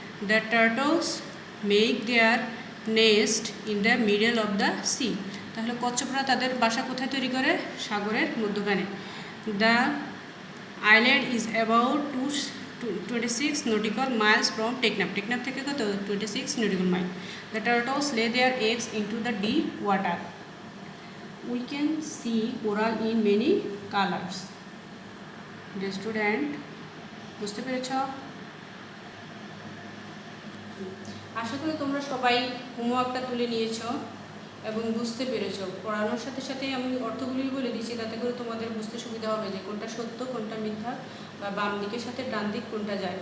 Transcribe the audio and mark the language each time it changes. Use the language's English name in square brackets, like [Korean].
[English] the turtles make their nest in the middle of the sea, [Bangla] তাহলে কচ্ছপরা তাদের বাসা কোথায় তৈরি করে, সাগরের মধ্যখানে। [English] The island is about 26 nautical miles from Teknaf. [Bangla] Teknaf থেকে কত 26 nautical mile। [English] The turtles lay their eggs into the deep water. We can see coral in many colors. [Bangla] Dear student, বুঝতে পেরেছ? আশা করি তোমরা সবাই হোমওয়ার্কটা তুলে নিয়েছো এবং বুঝতে পেরেছো। পড়ানোর সাথে সাথে আমি অর্থগুলি বলে দিচ্ছি, তাতে করে তোমাদের বুঝতে সুবিধা হবে যে কোনটা সত্য কোনটা মিথ্যা, বা বাম দিকের সাথে ডান দিক কোনটা যায়।